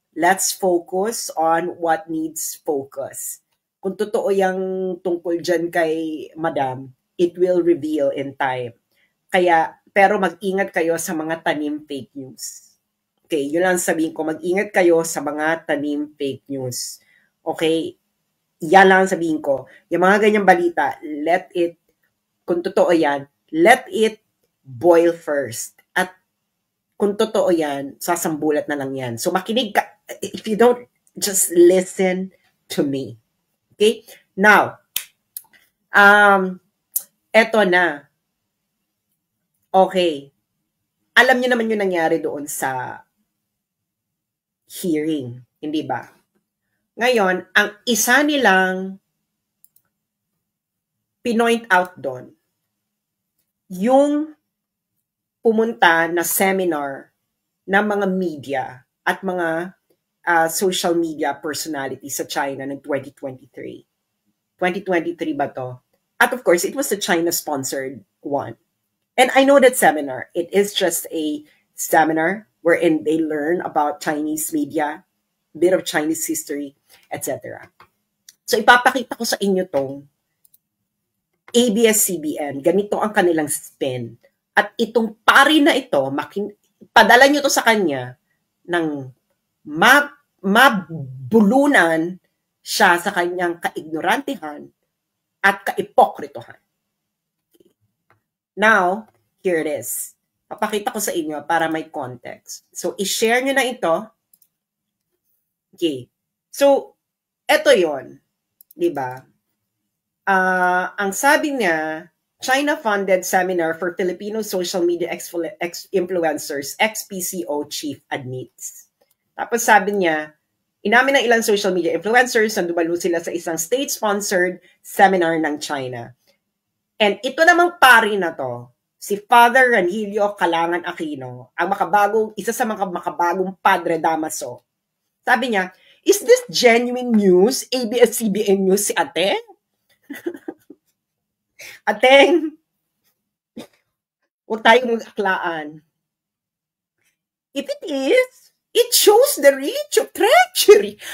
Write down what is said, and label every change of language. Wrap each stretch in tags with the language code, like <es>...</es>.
<en>Let's focus on what needs focus.</en> <tl>Kung totoo yung tungkol dyan kay Madam,</tl> <en>it will reveal in time.</en> <tl>Pero mag-ingat kayo sa mga tanim fake news. Okay, yun lang sabihin ko, mag-ingat kayo sa mga tanim fake news. Okay, yan lang sabihin ko. Yung mga ganyang balita, kung totoo yan,</tl> <en>let it boil first.</en> <tl>At kung totoo yan, sasambulat na lang yan. So makinig ka,</tl> <en>if you don't, just listen to me.</en> <tl>Okay? Now, eto na. Okay. Alam niyo naman yung nangyari doon sa hearing, hindi ba? Ngayon, ang isa nilang pinoint out doon, yung pumunta na seminar ng mga media at mga social media personality sa China ng 2023. 2023 ba to?</tl> <en>At of course, it was a China-sponsored one. And I know that seminar, it is just a seminar wherein they learn about Chinese media, bit of Chinese history, etc.</en> <tl>So ipapakita ko sa inyo tong ABS-CBN. Ganito ang kanilang spin. At itong pari na ito, padala nyo to sa kanya ng mabulunan siya sa kanyang kaignorantihan at kaipokritohan.</tl> <en>Now, here it is.</en> <tl>Papakita ko sa inyo para may context. So, i-share nyo na ito. Okay. So, eto yon, diba? Ang sabi niya,</tl> <en>China-funded seminar for Filipino social media influencers, ex-PCO chief admits.</en> <tl>Tapos sabi niya, inamin ng ilang social media influencers na dumalo sila sa isang state-sponsored seminar ng China. And ito namang pari na to, si Father Ranhilio Calangan Aquino, ang isa sa mga makabagong Padre Damaso. Sabi niya,</tl> <en>is this genuine news?</en> <tl>ABS-CBN News si Ateng? Ateng, huwag tayong mag-aklaan.</tl> <en>If it is, it shows the reach of treachery.</en>